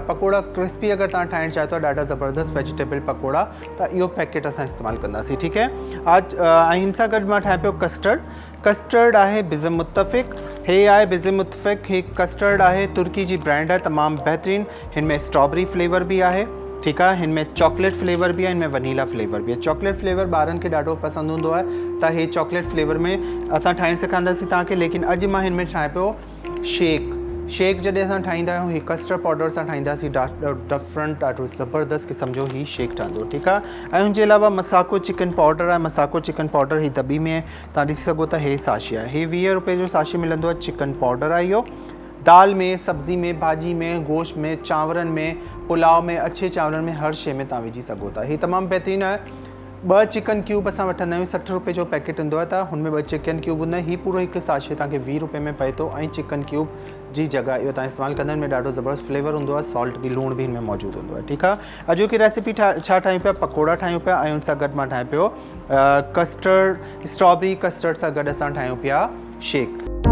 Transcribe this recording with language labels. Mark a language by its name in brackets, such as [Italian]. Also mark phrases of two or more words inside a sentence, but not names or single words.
[Sindhi] पकोड़ा क्रिस्पी अगरि तव्हां ठाहिणु चाहियो था, ॾाढा ज़बरदस्त वेजिटेबल पकोड़ा, त इहो पैकेट असां इस्तेमालु कंदासीं। ठीकु है, ऐं हिन सां गॾु मां ठाहे पियो कस्टर्ड। कस्टर्ड आहे बिज़म मुत्तफ़िक़, हे आहे बिज़म मुत्तफ़िक़, हे कस्टर्ड आहे, तुर्की जी ब्रांड आहे, तमामु बहितरीनु। हिन में [English] strawberry flavour [Sindhi] भी आहे, ठीकु आहे, हिन में [English] chocolate flavour [Sindhi] भी आहे, हिन में [English] vanilla flavour [Sindhi] भी आहे। [English] chocolate flavour [Sindhi] ॿारनि खे ॾाढो पसंदि हूंदो आहे, त हे [English] chocolate flavour [Sindhi] में असां ठाहिणु सेखारींदासीं तव्हांखे। लेकिन अॼु मां हिन में ठाहे पियो शेक। शेक जॾहिं असां ठाहींदा आहियूं, ही [English] custard powder [Sindhi] सां ठाहींदासीं, डिफरेंट ॾाढो ज़बरदस्त क़िस्म जो ही शेक ठहंदो। ठीकु आहे, ऐं हुनजे अलावा मसाको [English] chicken powder [Sindhi] आहे। मसाको [English] chicken powder [Sindhi] ही दॿी में तव्हां ॾिसी सघो था, हे साशे आहे, हे 20 रुपए जो साशे मिलंदो आहे। [English] chicken powder [Sindhi] आहे इहो। दाल में, सब्ज़ी में, भाॼी में, गोश्त में, चांवरनि में, पुलाव में, अच्छे चांवरनि में, हर शइ में तव्हां विझी सघो था। ही तमामु बहितरीनु आहे। 2 [English] chicken cube [Sindhi] असां वठंदा आहियूं, 60 रुपए जो पैकेट हूंदो आहे, त हुनमें 2 [English] chicken cube [Sindhi] हूंदा आहिनि। हीउ पूरो हिकु साशे तव्हांखे 20 रुपए में पए थो, ऐं [English] chicken cube [Sindhi] जी जॻह इहो तव्हां इस्तेमालु कंदा आहिनि। में ॾाढो ज़बरदस्त फ्लेवर हूंदो आहे, सॉल्ट बि, लूण बि हिन में मौजूदु हूंदो आहे। ठीकु आहे, अॼु की रेसिपी छा ठाहियूं पिया? पकोड़ा ठाहियूं पिया, ऐं हुन सां गॾु मां ठाहे पियो कस्टर्ड, [English] strawberry custard [Sindhi] सां गॾु असां ठाहियूं पिया शेक।